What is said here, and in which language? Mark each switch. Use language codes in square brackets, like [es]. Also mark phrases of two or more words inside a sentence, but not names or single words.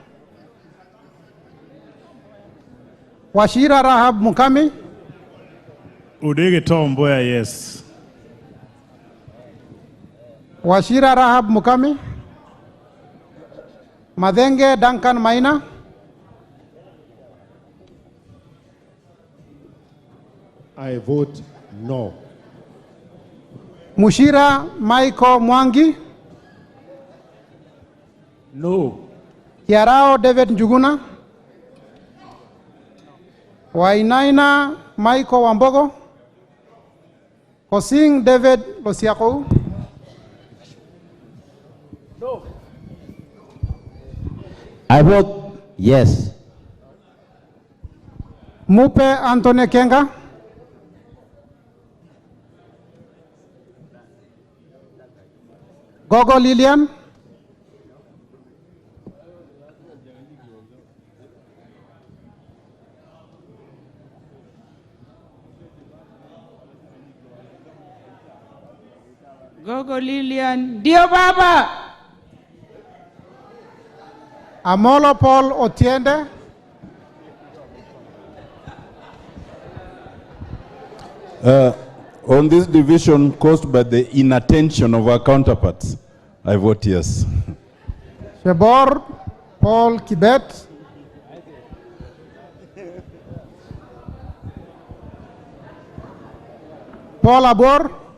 [en] Washira Rahab Mukami. Udege Tom Mboya, yes. Washira Rahab Mukami. Madenge Duncan Maina. I vote no. Mushira Michael Mwangi. No. Kiarao David Njuguna. Wainaina Michael Wambogo. Kosing David Losiako. No. I vote yes. Mupe Anthony Kenga. Gogo Lilian. Gogo Lilian. [sw] Ndio baba. [en] Amolo Paul Otiende. On this division caused by the inattention of our counterparts, I vote yes. Shebor Paul Kibet. Paul Abor.